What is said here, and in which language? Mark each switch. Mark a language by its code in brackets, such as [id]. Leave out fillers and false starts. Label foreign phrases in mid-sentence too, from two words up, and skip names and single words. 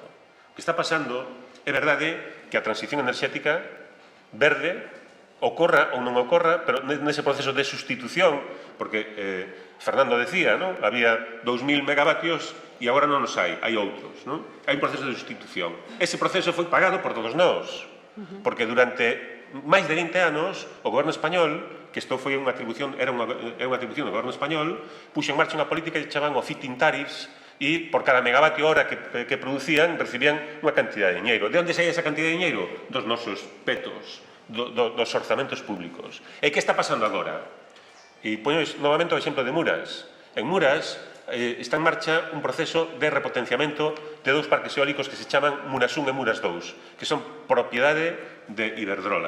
[gl] O que está pasando é verdade que a transición enerxética verde ocorra ou non ocorra, pero nese proceso de sustitución, porque Fernando decía, había 2.000 megavatios e agora non os hai outros. Hai un proceso de sustitución. Ese proceso foi pagado por todos nós, porque durante máis de 20 anos o goberno español, que isto foi unha atribución, era unha atribución do goberno español, puxo en marcha unha política que chaman o [en] feed-in tariffs, [gl] e por cada megavatio hora que producían recibían unha cantidad de diñeiro. De onde saía esa cantidad de diñeiro? Dos nosos petos, dos orzamentos públicos. E que está pasando agora? E poño novamente o exemplo de Muras. En Muras está en marcha un proceso de repotenciamento de dous parques eólicos que se chaman Muras 1 e Muras 2, que son propiedade de Iberdrola.